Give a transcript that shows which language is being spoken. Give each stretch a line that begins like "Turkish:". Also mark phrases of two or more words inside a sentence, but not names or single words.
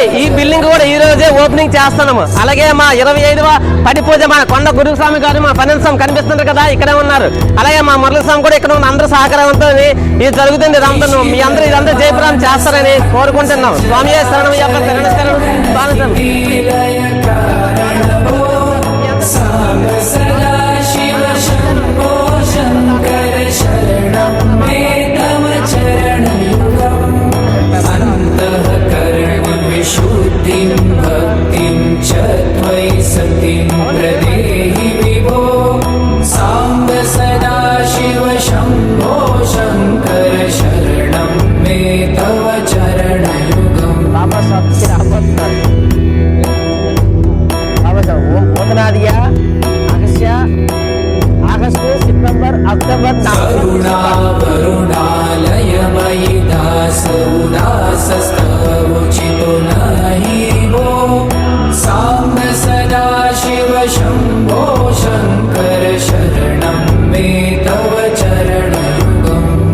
Telugu: ఈ బిల్డింగ్ కూడా ఈ రోజే ఓపెనింగ్ చేస్తున్నాము. అలాగే మా 25వ పడి పూజ మా కొండ గురుస్వామి గారు మా ఫణేంద్ర స్వామి కనిపిస్తున్నారు కదా ఇక్కడే ఉన్నారు. అలాగే మా మురళీ స్వామి కూడా ఇక్కడ ఉన్న అందరూ సహకారంతో ఇది జరుగుతుంది. ఇదంతా మీ అందరూ ఇదంతా జయప్రదం చేస్తారని కోరుకుంటున్నాం. స్వామి శరణం యొక్క శరణం
Sanskrit: शुद्धिं भक्तिं च त्वयि सतिं प्रदेहि विभो साम्ब सदा शिव शम्भो शङ्कर शरणं मे तव चरणयुगम्
English: August September October
Sanskrit: करुणावरुणालयमयि दासोदासस्तवोचितो नहि वो साम्ब सदा शिव शम्भो शङ्कर शरणं मे तव चरणयुगम्